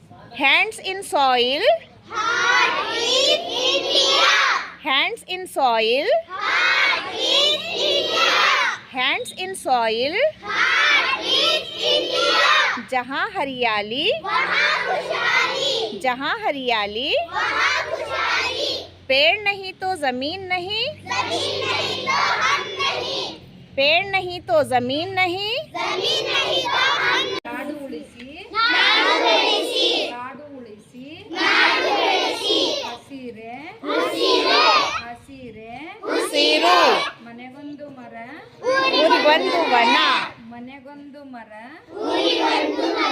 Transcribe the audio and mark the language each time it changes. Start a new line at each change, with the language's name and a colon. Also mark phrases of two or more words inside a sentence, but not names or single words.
English: Hands in soil. Heart is India. Hands in soil. Heart is India. Hands in soil. Heart is India.
Hindi: जहाँ हरियाली वहाँ खुशहाली. जहाँ हरियाली वहाँ खुशहाली. पेड़ नहीं तो जमीन नहीं जमीन नहीं तो हम नहीं. पेड़ नहीं तो जमीन नहीं जमीन नहीं तो हम नहीं.
Kannada: ನಾಡು ಉಳಿಸಿ ನಾಡು ಬೆಳೆಸಿ. ಕಾಡು ಉಳಿಸಿ ನಾಡು ಬೆಳೆಸಿ. ಹಸಿರೆ ಹಸಿರೆ. ಹಸಿರೆ ಉಸಿರು ಮನೆಗೊಂದು ಮರ ಊರಿಗೊಂದು ವನ ಮನೆಗೊಂದು ಮರ ಊರಿಗೊಂದು ಮರ.